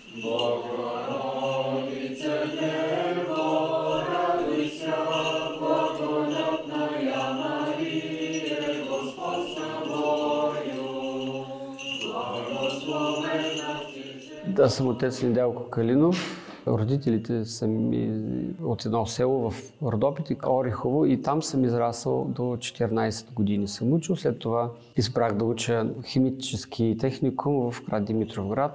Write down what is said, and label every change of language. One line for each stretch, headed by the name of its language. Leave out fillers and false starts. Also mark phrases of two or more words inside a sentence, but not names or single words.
Church Slavic: Богородице, Дево, радуйся, благодатная Мария, Господь с тобою, благословена Ти.
Bulgarian: Аз съм отец Недялко Калинов. Родителите са ми от едно село в Родопите, Орехово, и там съм израсъл до 14 години съм учил. След това избрах да уча химически техникум в град Димитровград.